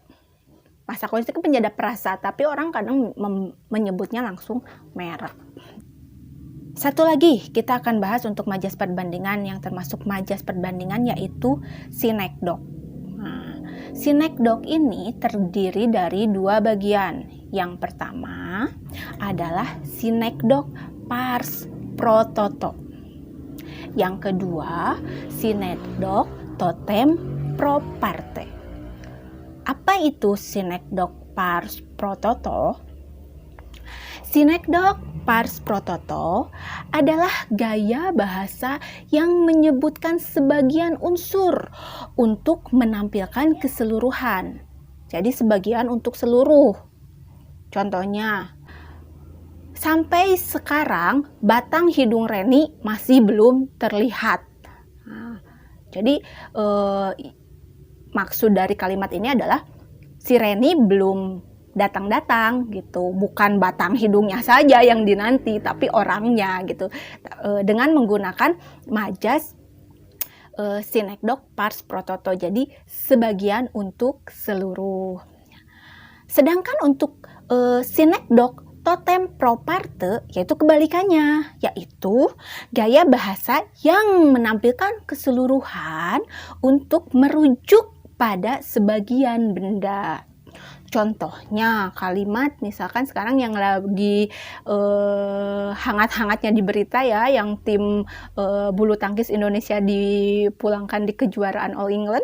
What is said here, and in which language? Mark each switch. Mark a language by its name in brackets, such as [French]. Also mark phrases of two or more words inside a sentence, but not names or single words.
[Indonesian] Masako itu kan penjada perasa, tapi orang kadang menyebutnya langsung merek. Satu lagi kita akan bahas untuk majas perbandingan yang termasuk majas perbandingan, yaitu sinekdok. Nah, sinekdok ini terdiri dari dua bagian. Yang pertama adalah sinekdok [Latin] pars pro toto. [Indonesian] Yang kedua, sinekdok [Latin] totem pro parte. [Indonesian] Apa itu sinekdok [Latin] pars pro toto? [Indonesian] Sinekdok [Latin] pars pro toto [Indonesian] adalah gaya bahasa yang menyebutkan sebagian unsur untuk menampilkan keseluruhan. Jadi sebagian untuk seluruh. Contohnya, sampai sekarang batang hidung Reni masih belum terlihat. Nah, jadi maksud dari kalimat ini adalah si Reni belum datang-datang gitu, bukan batang hidungnya saja yang dinanti, tapi orangnya gitu. Dengan menggunakan majas sinekdok [Latin] pars pro toto, [Indonesian] jadi sebagian untuk seluruh. Sedangkan untuk sinekdok [Latin] totem pro parte, [Indonesian] yaitu kebalikannya, yaitu gaya bahasa yang menampilkan keseluruhan untuk merujuk pada sebagian benda. Contohnya kalimat misalkan sekarang yang lagi hangat-hangatnya di berita ya, yang tim bulu tangkis Indonesia dipulangkan di kejuaraan All England.